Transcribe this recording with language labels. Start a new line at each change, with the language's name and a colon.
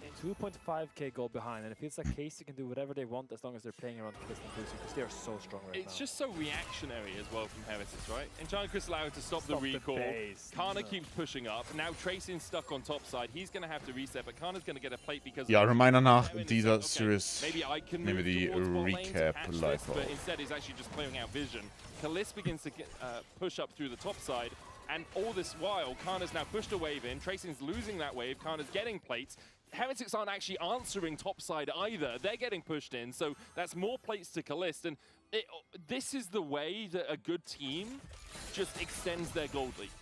English: 2.5k gold behind, and it feels like KC can do whatever they want as long as they're playing around Kalist and Busio because they are so strong right now. It's just so reactionary as well from Heretics, right? Enchanted Crystal Arrow to stop the recall. Kana keeps pushing up. Now Tracing stuck on top side. He's going to have to reset, but Kana's going to get a plate because...
German: Ja, Reminder nach dieser Series. Nehmen wir die Recap live auf.
English: But instead he's actually just clearing out vision. Kalist begins to get, push up through the top side. And all this while, Kana's now pushed a wave in. Tracing's losing that wave. Kana's getting plates. Heretics aren't actually answering topside either. They're getting pushed in, so that's more plates to Kalist. And this is the way that a good team just extends their gold lead.